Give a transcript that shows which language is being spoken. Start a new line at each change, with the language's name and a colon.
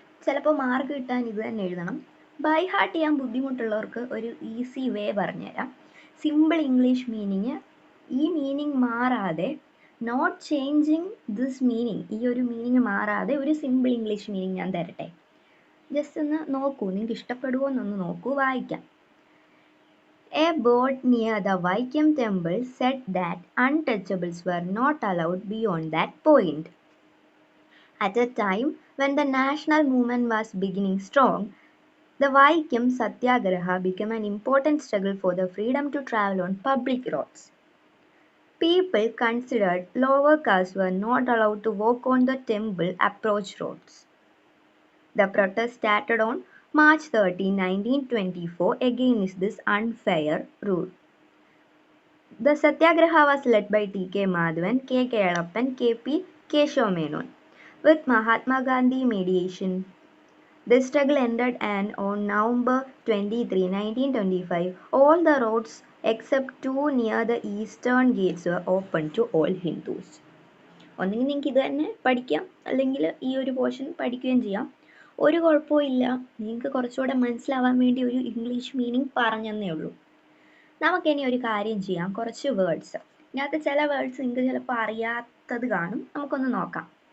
Malayalam: ചിലപ്പോൾ മാർക്ക് കിട്ടാൻ ഇത് തന്നെ എഴുതണം. ബൈ ഹാർട്ട് ചെയ്യാൻ ബുദ്ധിമുട്ടുള്ളവർക്ക് ഒരു ഈസി വേ പറഞ്ഞുതരാം. സിമ്പിൾ ഇംഗ്ലീഷ് മീനിങ്, ഈ മീനിങ് മാറാതെ,
English: not changing this meaning,
Malayalam: ഈ ഒരു മീനിങ് മാറാതെ ഒരു സിമ്പിൾ ഇംഗ്ലീഷ് മീനിങ് ഞാൻ തരട്ടെ. ജസ്റ്റ് ഒന്ന് നോക്കൂ, നിങ്ങൾക്ക് ഇഷ്ടപ്പെടുമോ എന്നൊന്ന് നോക്കൂ, വായിക്കാം.
English: A board near the Vaikom temple said that untouchables were not allowed beyond that point. At a time when the national movement was beginning strong, the Vaikom Satyagraha became an important struggle for the freedom to travel on public roads. People considered lower castes were not allowed to walk on the temple approach roads. The protest started on March 13, 1924 against this unfair rule. The Satyagraha was led by T.K. Madhavan, K. Kelappan, K.P. Keshav Menon. With Mahatma Gandhi mediation, the struggle ended, and on November 23, 1925, all the roads except 2 near the eastern gates were open to all Hindus.
Malayalam: ഒന്നെങ്കിൽ നിങ്ങൾക്ക് ഇത് തന്നെ പഠിക്കാം, അല്ലെങ്കിൽ ഈ ഒരു portion പഠിക്കുകയും ചെയ്യാം. ഒരു കുഴപ്പവും ഇല്ല. നിങ്ങൾക്ക് കുറച്ചുകൂടെ മനസ്സിലാവാൻ വേണ്ടി ഒരു ഇംഗ്ലീഷ് മീനിങ് പറഞ്ഞെന്നേ ഉള്ളൂ. നമുക്കിനി ഒരു കാര്യം ചെയ്യാം, കുറച്ച് വേർഡ്സ്. ഇതിനകത്ത് ചില വേർഡ്സ് നിങ്ങൾക്ക് ചിലപ്പോൾ അറിയാത്തത് കാണും. നമുക്കൊന്ന് നോക്കാം.